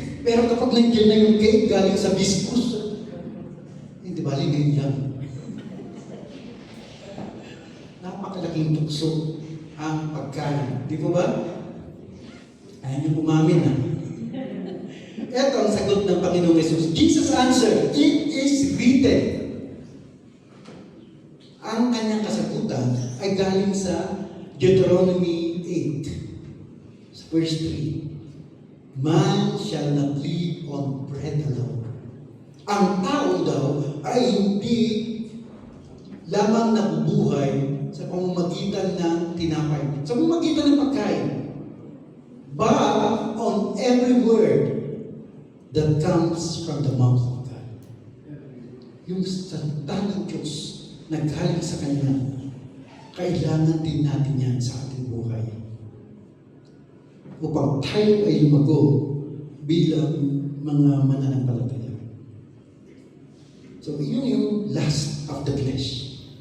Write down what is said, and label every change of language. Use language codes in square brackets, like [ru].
[tl] Pero kapag nandiyan na yung cake, galing sa biskus. Hindi ba, ngayon lang. Napakalaking tukso ang pagkain. Di po ba? Ayaw niyo umamin, ha? Ito ang sagot ng Panginoong Yesus. [en] Jesus answered, it is written. [tl] Ang kanyang kasagutan ay galing sa Deuteronomy 8, sa verse 3. [en] Man shall not live on bread alone. [tl] Ang tao daw ay hindi lamang nabubuhay sa pamamagitan ng tinapay, sa pamamagitan ng pagkain, [en] but on every word that comes from the mouth of God. [tl] Yung salita ng Diyos na galing sa Kanya, kailangan din natin yan sa ating buhay. upang tayo ay lumago bilang mga mananampalataya. [en] So, [tl] yun yung [en] lust of the flesh.